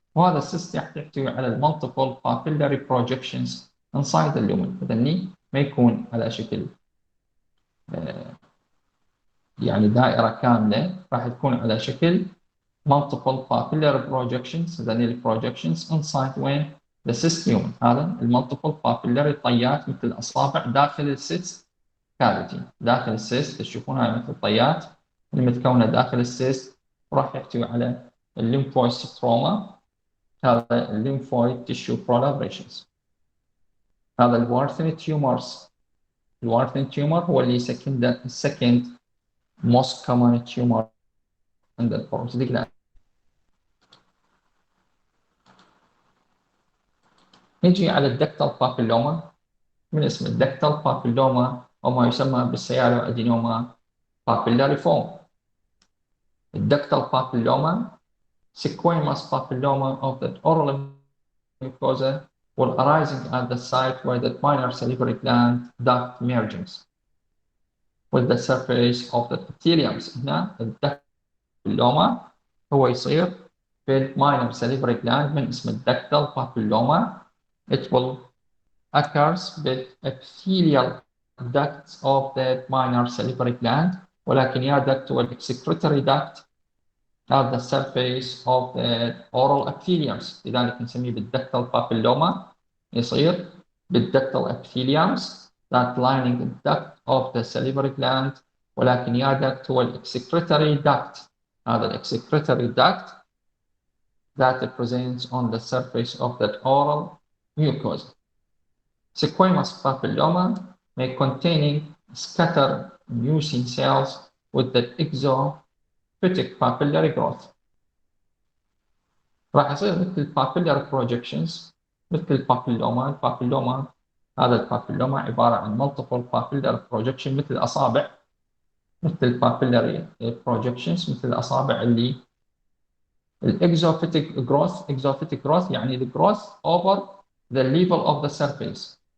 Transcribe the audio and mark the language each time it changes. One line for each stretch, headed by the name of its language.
Arabic: وهذا السيست يحتوي على المالتيبل
English: papillary projections inside the lumen.
Arabic: فذني ما يكون على شكل يعني دائرة كاملة، راح تكون على شكل
English: multiple papillary projections.
Arabic: هذني
English: projections inside
Arabic: وين؟
English: the cyst lumen.
Arabic: هذا المالتيبل papillary طيات مثل الأصابع داخل السيست كافيتي. داخل السيست تشوفون هاي مثل طيات المتكونة داخل السيست، وراح يحتوي على الليمفويد ستروما. هذا الليمفويد تيشو proliferations. هذا الوارثن تيومرز. الوارثن تيومر هو اللي
English: second most common tumor in the prostate gland.
Arabic: نجي على الدكتال بابيلوما. من اسم الدكتال بابيلوما أو ما يسمى بالسيالو أدينوما papillariform.
English: الدكتال papilloma squamous papilloma of the oral mucosa will arising at the site where the minor salivary gland duct merges with the surface of the epithelium.
Arabic: هنا الدكتال بابيلوما هو يصير في
English: minor salivary gland
Arabic: من اسم الدكتال بابيلوما.
English: It will occurs with epithelial ducts of the minor salivary gland,
Arabic: ولكن يا
English: duct والexcretory duct at the surface of the oral epitheliums.
Arabic: لذلك نسميه بالدكتال بابيلوما. يصير بالدكتال
English: epitheliums that lining the duct of the salivary gland،
Arabic: ولكن يا
English: duct هو excretory duct. هذا excretory duct that presents on the surface of the oral mucosa. Squamous papilloma may containing scattered mucin cells with the exophytic papillary growth.
Arabic: راح يصير مثل papillary projections مثل البابيلوما. البابيلوما هذا البابيلوما عبارة عن
English: multiple papillary projection
Arabic: مثل الأصابع، مثل البابيلاري projections مثل الأصابع اللي exophytic growth يعني
English: the growth over the level of the surface.